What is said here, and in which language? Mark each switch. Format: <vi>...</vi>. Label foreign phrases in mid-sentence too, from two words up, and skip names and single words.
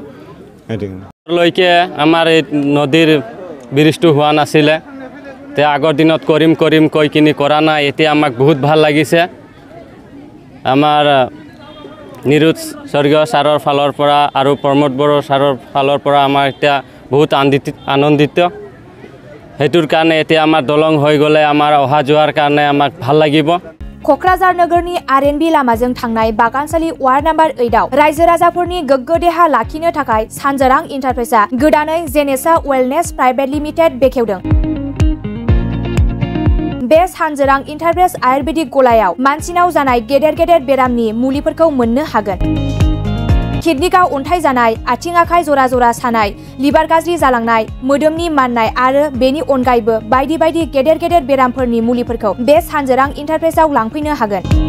<as>লৈকে আমাৰ এই নদীৰ ব্ৰিজটো হোৱা নাছিলে তে আগৰ দিনত কৰিম কৈ কিনি কৰা নাই এতিয়া আমাক বহুত ভাল লাগিছে আমাৰ নীলুত স্বৰ্গীয় ছাৰৰ ফালৰ পৰা আৰু প্ৰমোদ বড়ো ছাৰৰ ফালৰ পৰা আমাৰ এতিয়া বহুত আনন্দিত সেইটোৰ কাৰণে এতিয়া আমাৰ দলং হৈ গ'লে আমাৰ অহা যোৱাৰ কাৰণে আমাক ভাল লাগিব</as> <brx>क'क्राझार नोगोरनि RNB लामाजों थांनाय बागानसालि वार्ड नम्बर 8 आव रायजो राजाफोरनि गोग्गो देहा लाखिनो थाखाय सानजारां इन्टारप्राइजआ गोदानै जेनेसा वेलनेस प्राइवेट लिमिटेड बेखेवदों बे सानजारां इन्टारप्राइज आयुर्वेदिक गलायाव मानसिनाव जानाय गेदेर बेरामनि मुलिफोरखौ मोननो हागोन किडनिकआव अन्थाइ जानाय, आथिं आखाइ जरा जरा सानाय, लिभार गाज्रि जालांनाय, मोदोमनि माननाय आरो बेनि अनगायैबो बायदि बायदि गेदेर गेदेर बेरामफोरनि मुलिफोरखौ बे सानजोरां इन्टारप्राइजआव लांफैनो हागोन।</brx>